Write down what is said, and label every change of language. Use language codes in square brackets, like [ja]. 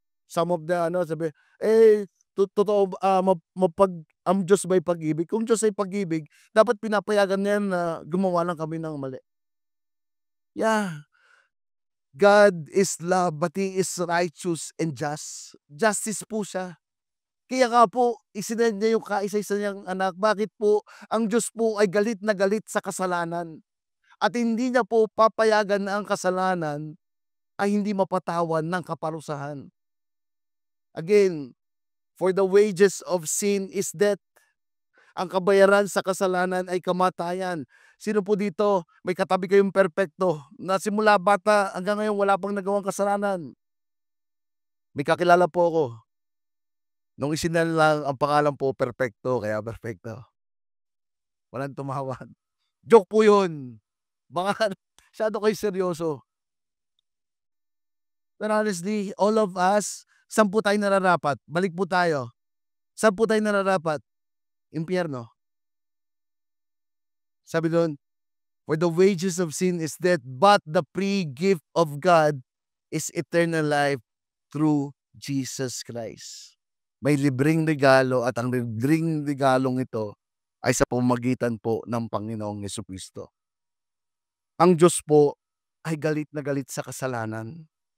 [tl] Some of the ano sabi, eh, totoo ang Diyos ba'y pag-ibig? Kung Diyos ay pag-ibig, dapat pinapayagan niya na gumawa lang kami ng mali. [en] Yeah, God is love but He is righteous and just. [tl] Justice po siya. Kaya nga po isinend niya yung kaisa-isa niyang anak. Bakit po? Ang Diyos po ay galit na galit sa kasalanan at hindi niya po papayagan na ang kasalanan ay hindi mapatawan ng kaparusahan. [en] Again, for the wages of sin is death. [tl] Ang kabayaran sa kasalanan ay kamatayan. Sino po dito may katabi kayong perpekto na simula bata hanggang ngayon wala pang nagawang kasalanan? May kakilala po ako, nung isinend lang ang pangalan po perpekto kaya perpekto, walang tumawad. Joke po yun. Baka masyado kayo seryoso. Pero [en] honestly, all of us, [tl] saan po tayo nararapat? Balik po tayo. Saan po tayo nararapat? Impyerno. Sabi dun, [en] "For the wages of sin is death, but the free gift of God is eternal life through Jesus Christ." [tl] May libreng regalo at ang libreng regalong ito ay sa pamamagitan po ng Panginoong Jesucristo. Ang Diyos po ay galit na galit sa kasalanan.